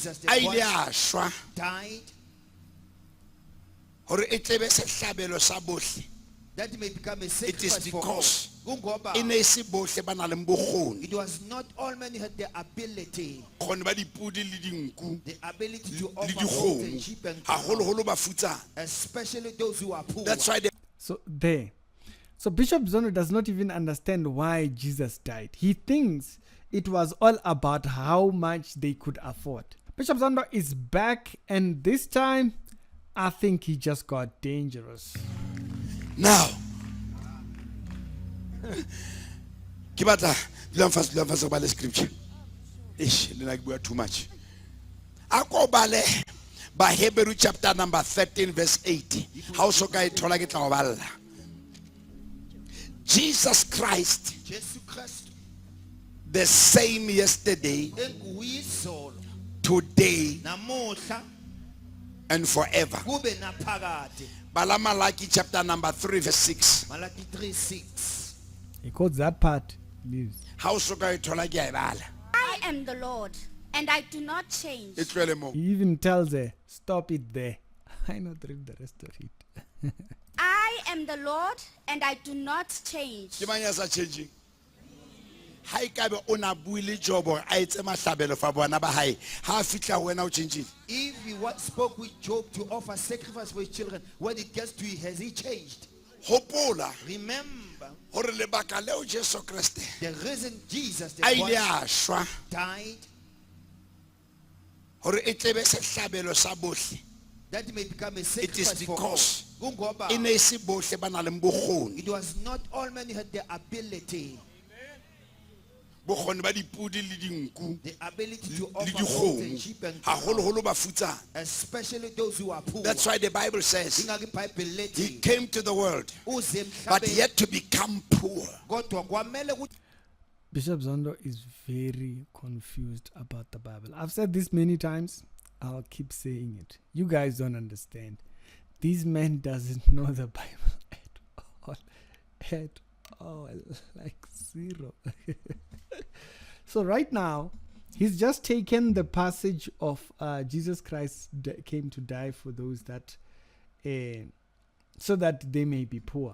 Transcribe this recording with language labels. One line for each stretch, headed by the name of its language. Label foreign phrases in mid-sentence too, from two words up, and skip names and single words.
English: Jesus the
Southern Sotho: a ile
English: Christ
Southern Sotho: a shwa
English: died
Southern Sotho: hore e tlebe sehlabelo sa bohle.
English: that he may become a It is sacrifice for all. because
Zulu: Kungoba,
Southern Sotho: e ne se bohle ba nang le bokgoni.
English: it was not all men who had the ability
Southern Sotho: Bokgoni ba dipudi le dinku
English: the ability to
Southern Sotho: le
English: offer goats and
Southern Sotho: dikgomo,
English: sheep and
Southern Sotho: haholoholo bafutsana.
English: especially those who are poor. That's why So there. So Bishop Zondo does not even understand why Jesus died. He thinks it was all about how much they could afford. Bishop Zondo is back, and this time I think he just got dangerous.
Southern Sotho: now ke batla dulang fase go bale scripture le na ke bua
English: too much.
Southern Sotho: A ko bale ba Hebrew chapter number 13 verse 8. Ha o soka e thola ke tla go balla.
English: Jesus Christ Jesus Christ the same yesterday,
Zulu: enguyizolo
English: today
Zulu: namuhla
English: and forever.
Zulu: kube naphakade.
Southern Sotho: Bala Malaki chapter number 3 verse 6. Malaki 3:6.
English: He quotes that part. Leaves.
Southern Sotho: Ha o soka e thola ke a e bala.
English: I am the Lord, and I do not change.
Southern Sotho: E tlwele mo.
English: He even tells her, stop it there. I not read the rest of it. I am the Lord, and I do not change.
Southern Sotho: Ke mang ya sa changing? Ha e ka be o na buile Job a etse mahlabelo fa bona ba hae, ha a fitla wena o changile.
English: If he spoke with Job to offer sacrifice for his children, when it gets to it, has he changed?
Southern Sotho: Hopola
English: Remember
Southern Sotho: hore lebaka leo Jesu Kriste
English: the reason Jesus the
Southern Sotho: a ile
English: Christ
Southern Sotho: a shwa
English: died
Southern Sotho: hore e tlebe sehlabelo sa bohle.
English: that he may become a It is sacrifice for all. because
Zulu: Kungoba,
Southern Sotho: e ne se bohle ba nang le bokgoni.
English: it was not all men who had the ability
Southern Sotho: Bokgoni ba dipudi le dinku
English: the ability to
Southern Sotho: le
English: offer goats and sheep
Southern Sotho: dikgomo,
English: and
Southern Sotho: haholoholo bafutsana.
English: especially those who are poor. That's why the Bible says
Zulu: Ingaki iBhayibheli
English: he
Zulu: lithi,
English: came to the world
Zulu: uze
English: but
Zulu: emhlabeni,
English: yet to become poor.
Zulu: kodwa kwamele ukuthi
English: Bishop Zondo is very confused about the Bible. I've said this many times. I'll keep saying it. You guys don't understand. This man doesn't know the Bible at all. At all. Like zero. So right now, he's just taken the passage of Jesus Christ came to die for those that, so that they may be poor.